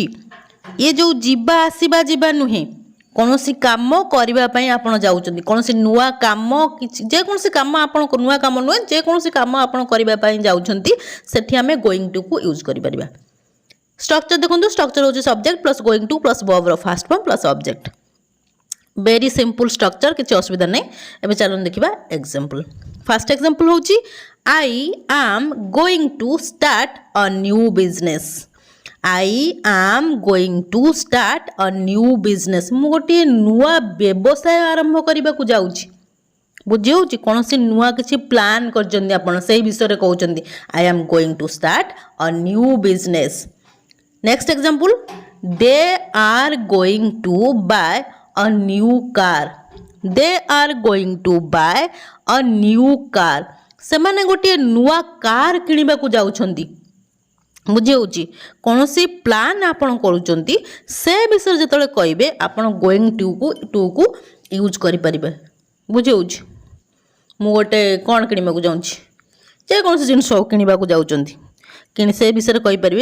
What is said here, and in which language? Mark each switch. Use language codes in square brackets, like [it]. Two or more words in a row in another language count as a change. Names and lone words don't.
[or] ଇଏ ଯେଉଁ ଯିବା ଆସିବା ଯିବା ନୁହେଁ, କୌଣସି କାମ କରିବା ପାଇଁ ଆପଣ ଯାଉଛନ୍ତି, କୌଣସି ନୂଆ କାମ, କିଛି ଯେକୌଣସି କାମ, ଆପଣ ନୂଆ କାମ ନୁହେଁ, ଯେକୌଣସି କାମ ଆପଣ କରିବା ପାଇଁ ଯାଉଛନ୍ତି, ସେଠି ଆମେ [en] going to use [or] କରିପାରିବା। [en] ଷ୍ଟ୍ରକ୍ଚର ଦେଖନ୍ତୁ, ଷ୍ଟ୍ରକ୍ଚର ହେଉଛି subject plus going to plus verb's first form plus object. very simple structure, [or] କିଛି ଅସୁବିଧା ନାହିଁ। ଏବେ ଚାଲନ୍ତୁ ଦେଖିବା [en] example. first example ହେଉଛି I am going to start a new business. I am going to start a new business. [or] ମୁଁ ଗୋଟିଏ ନୂଆ ବ୍ୟବସାୟ ଆରମ୍ଭ କରିବାକୁ ଯାଉଛି। ବୁଝି ହେଉଛି? କୌଣସି ନୂଆ କିଛି ପ୍ଲାନ୍ କରିଛନ୍ତି ଆପଣ, ସେଇ ବିଷୟରେ କହୁଛନ୍ତି। [en] I am going to start a new business. Next example, they are going to buy a new car. They are going to buy a new car. [or] ସେମାନେ ଗୋଟିଏ ନୂଆ କାର୍ କିଣିବାକୁ ଯାଉଛନ୍ତି। ବୁଝି ହେଉଛି? କୌଣସି ପ୍ଲାନ୍ ଆପଣ କରୁଛନ୍ତି, ସେ ବିଷୟରେ ଯେତେବେଳେ କହିବେ ଆପଣ [en] going to use [or] କରିପାରିବେ। ବୁଝି ହେଉଛି? ମୁଁ ଗୋଟେ କ'ଣ କିଣିବାକୁ ଯାଉଛି, ଯେକୌଣସି ଜିନିଷ କିଣିବାକୁ ଯାଉଛନ୍ତି, ସେ ବିଷୟରେ କହିପାରିବେ।